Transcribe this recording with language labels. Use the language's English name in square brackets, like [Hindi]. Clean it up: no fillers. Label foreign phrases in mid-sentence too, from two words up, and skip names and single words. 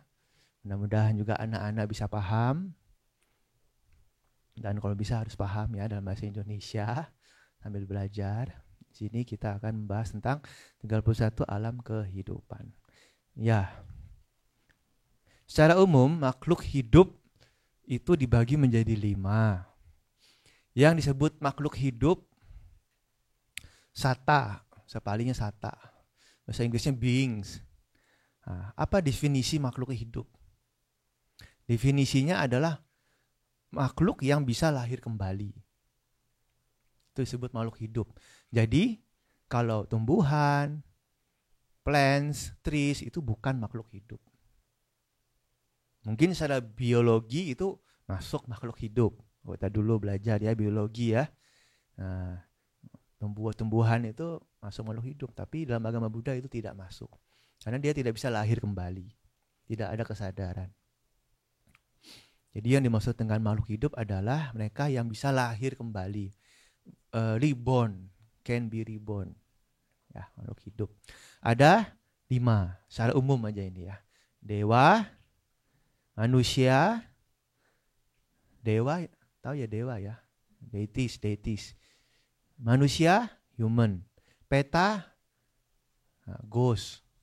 [Indonesian] Mudah-mudahan juga anak-anak bisa paham. Dan kalau bisa harus paham ya dalam bahasa Indonesia sambil belajar. Di sini kita akan membahas tentang 31 alam kehidupan. Ya. Secara umum makhluk hidup itu dibagi menjadi 5. Yang disebut makhluk hidup, sata, sepalinya sata. Bahasa Inggrisnya beings. Nah, apa definisi makhluk hidup? Definisinya adalah makhluk yang bisa lahir kembali. Itu disebut makhluk hidup. Jadi, kalau tumbuhan, [English] plants, trees [Indonesian] itu bukan makhluk hidup. Mungkin secara biologi itu masuk makhluk hidup. Kita dulu belajar ya biologi ya. Nah, tumbuhan itu masuk makhluk hidup, tapi dalam agama Buddha itu tidak masuk. Karena dia tidak bisa lahir kembali. Tidak ada kesadaran. Jadi yang dimaksud dengan makhluk hidup adalah mereka yang bisa lahir kembali. [English] Reborn, can be reborn. [Indonesian] Ya, makhluk hidup. Ada 5, secara umum aja ini ya. Dewa, manusia, dewa, tahu ya dewa ya, deities. Manusia, human. Peta, ghost.